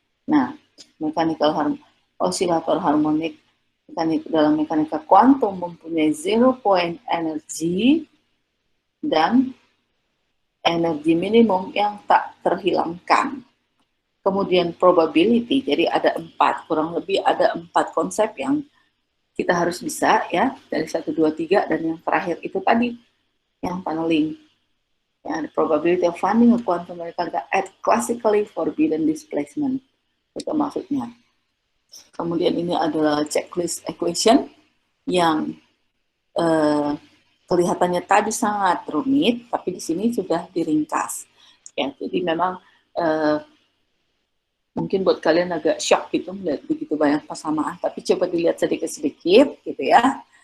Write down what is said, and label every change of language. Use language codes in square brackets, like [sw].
[id] Nah, osilator harmonik dalam mekanika kuantum mempunyai zero point energy dan energi minimum yang tak terhilangkan. Kemudian probability, jadi ada kurang lebih ada 4 konsep yang kita harus bisa ya, dari 1, 2, 3, dan yang terakhir itu tadi, yang paneling. [en] Ya, the probability of finding a quantum mechanical at classically forbidden displacement. [id] Itu maksudnya. Kemudian ini adalah checklist equation yang kelihatannya tadi sangat rumit, tapi di sini sudah diringkas. Ya, jadi memang mungkin buat kalian agak shock gitu melihat begitu banyak persamaan, tapi coba dilihat sedikit-sedikit gitu ya.